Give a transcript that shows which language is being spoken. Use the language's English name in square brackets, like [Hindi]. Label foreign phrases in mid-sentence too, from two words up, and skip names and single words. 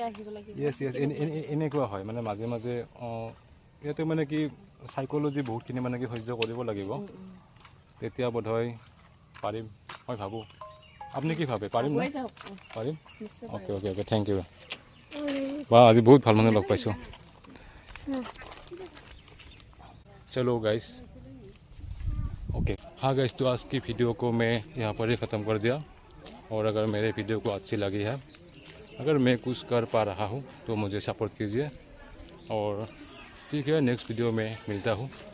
[Assamese] য়েছ, এনেকুৱা হয় মানে মাজে মাজে। ইয়াতে মানে কি চাইক'লজি বহুতখিনি মানে কি সহ্য কৰিব লাগিব, তেতিয়া বোধহয় পাৰিম, মই ভাবোঁ। আপুনি কি ভাবে, পাৰিম ন? পাৰিম, [English] okay okay okay, thank you. [Assamese] বা আজি বহুত ভাল মানুহ লগ পাইছোঁ। [Hindi] चलो गाइस, ओके, हाँ गाइस, तो आज की वीडियो को मैं यहाँ पर ही ख़त्म कर दिया। और अगर मेरे वीडियो को अच्छी लगी है, अगर मैं कुछ कर पा रहा हूँ तो मुझे सपोर्ट कीजिए। और ठीक है, नेक्स्ट वीडियो में मिलता हूँ।